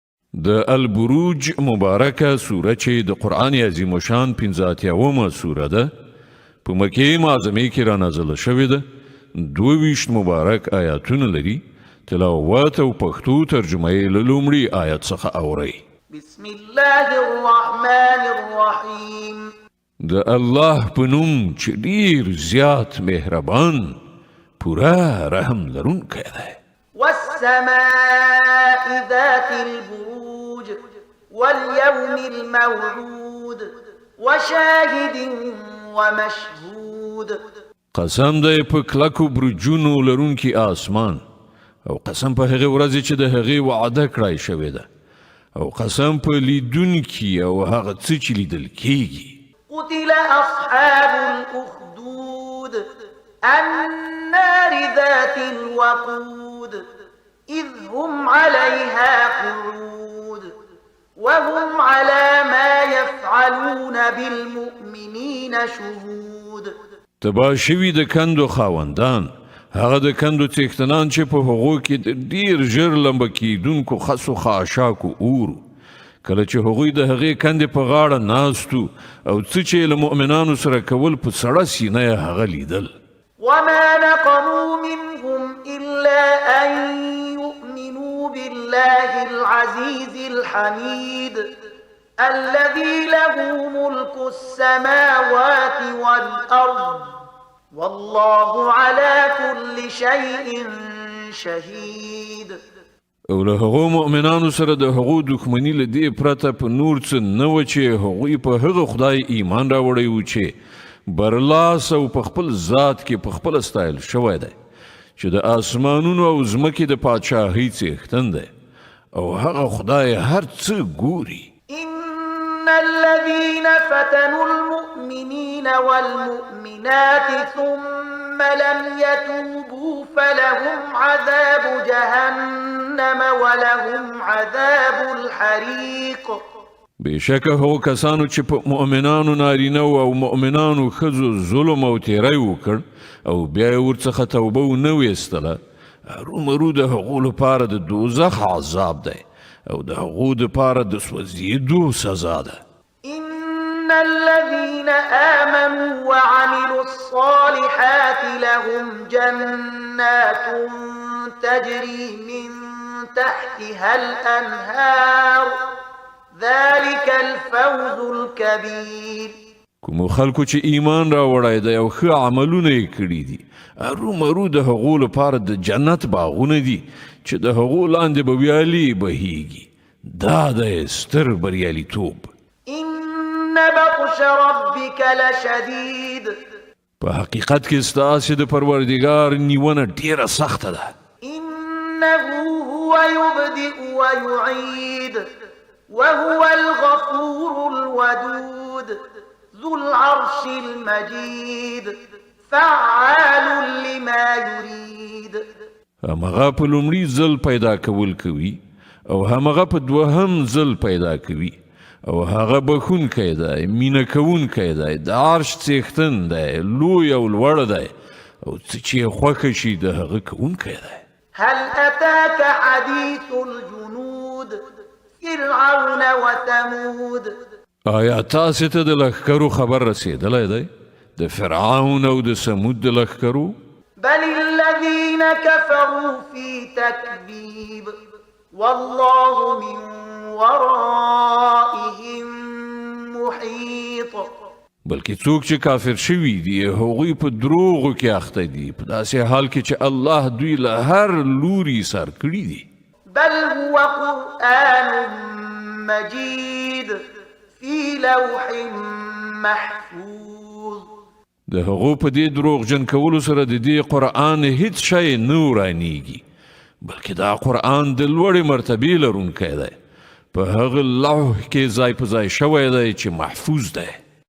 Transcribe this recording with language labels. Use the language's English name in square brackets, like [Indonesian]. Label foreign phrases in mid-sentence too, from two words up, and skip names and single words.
[Pashto] د البروج مبارکه سوره چې د قرآن عظیم شان 85مه سوره ده په مکې معظمې کې را نازله شوې ده 22 مبارک آیاتونه لري تلاوت او پښتو ترجمه یې له لومړي آیت څخه اورئ [Arabic] بسم الله الرحمن الرحیم [Pashto] د الله په نوم چې ډیر زیات مهربان پورا رحم لرونکی دی [Arabic] والسماء ذات البروج واليوم الموعود وشاهد ومشهود [Pashto] قسم دی په کلکو برجونو لرونکي آسمان او قسم په هغه ورځ چې د هغې وعده کړای شوې ده او قسم په لیدونکي او هغه څه چې لیدل کیږي [Arabic] قتل أصحاب الأخدود النار ذات الوقود إذ هم عليها قعود وهم على ما يفعلون بالمؤمنين شهود [Pashto] تبا شوي د کندو خاوندان هغه د کندو څښتنان چې په هغو کې د ډیر ژر لمبه کیدونکو خسو خاشاکو اورو کله چې هغوی د هغې کندې په غاړه ناستو او څه چې له مؤمنانو سره کول په سړه سینه یې هغه لیدل [Arabic] وما نقموا منهم إلا أن يؤمنوا بالله العزيز الحميد الذي له ملك السماوات والأرض والله على كل شيء شهيد [Pashto] او له هغو مؤمنانو سره د هغو دښمني له دې پرته په نور څه نه و چې هغوی په هغه خدای ایمان راوړی و چې برلاس او په خپل ذات کې په خپل ستایل شوی دی چې د آسمانونو او ځمکې د پادشاهۍ څښتن دی او هغه خدای هر څه ګوري [Arabic] إن الذين فتنوا المؤمنين والمؤمنات ثم لم يتوبوا فلهم عذاب جهنم ولهم عذاب الحريق [Pashto] بشکه هغو کسانو چې په مؤمنانو نارینه او مؤمنانو ښځو ظلم او تیری وکړ او بیا یې ورڅخه توبه ونه ویستله هرومرو د هغو لپاره د دوزخ عذاب دی او د هغو دپاره د سوځېدو سزا ده [Arabic] إن الذين آمنوا وعملوا الصالحات لهم جنات تجري من تحتها الأنهار ذلك الفوز الكبير [Pashto] کومو خلکو چې ایمان راوړی دی او ښه عملونه یې کړي دي هرومرو د هغو لپاره د جنت باغونه دي چې د هغو لاندې به ویالې بهیږي دا دی ستر بریالیتوب [Arabic] إن بطش ربك لشديد [Pashto] په حقیقت کې ستاسې د پروردګار نیونه ډیره سخته ده [Arabic] إنه هو يبدئ ويعيد وهو الغفور الودود ذو العرش المجيد فعال لما يريد [Pashto] همغه په لومړي ځل پیدا کول کوي او همغه په دوهم ځل پیدا کوي او هغه بخونکی دی مینه کوونکی دی د عرش څښتن دی لوی او لوړ دی او څه چې یې خوښه شي د هغه کوونکی دی [Arabic] هل أتاك حديث الجنود فرعون وثمود [Pashto] آیا تاسې ته د لښکرو خبر رسېدلی دی د فرعون او د سمود د لښکرو [Arabic] بل الذين كفروا في تكذيب والله من ورائهم محيط [Pashto] بلکې څوک چې کافر شوي دي هغوی په دروغو کې اخته دي په داسې حال کې چې الله دوی له هر لوري سر کړي دي [Arabic] بل هو قرآن مجيد في لوح محفوظ [Pashto] د هغو په دې دروغجن کولو سره د دې قرآن هیڅ شی نه ورانیږي بلکې دا قرآن د لوړې مرتبې لرونکی دی په هغه لوح کې ځای په ځای شوی دی چې محفوظ دی